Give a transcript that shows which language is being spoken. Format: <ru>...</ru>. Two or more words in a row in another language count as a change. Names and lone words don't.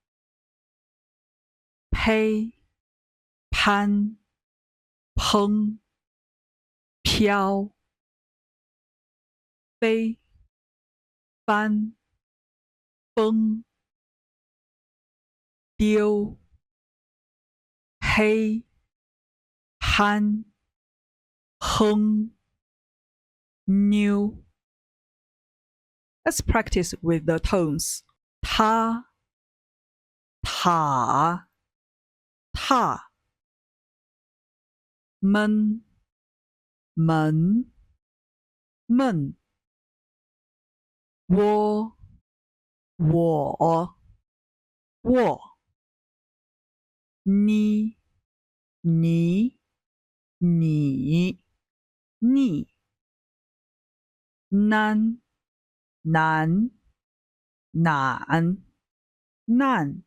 <zh>pei, pan, peng, piao, bei, ban, beng, 丢,黑, han, heng, new.</zh> <en>Let's practice with the tones.</en> <zh>Ta, ta, ta. Men, men, men. Wo, wo, wo. Ni, ni, ni, ni. Nan, nan, nan, nan.</zh>